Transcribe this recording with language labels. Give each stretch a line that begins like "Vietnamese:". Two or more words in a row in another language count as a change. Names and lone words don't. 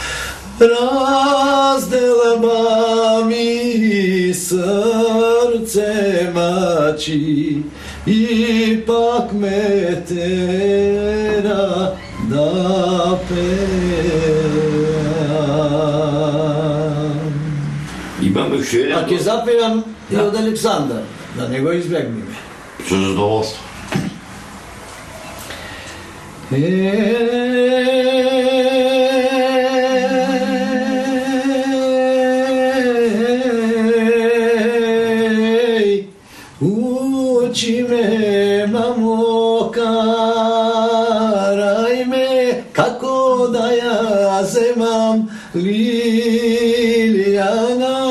Macedonian: Разделба ми срце мачи, ипак ме тера да пејам. Имаме уште еден. А ќе запијам и од Александра, да не го избегнем. Со задоволство. Еј, учи ме, мамо, карај ме, како да ја земам Лилјана.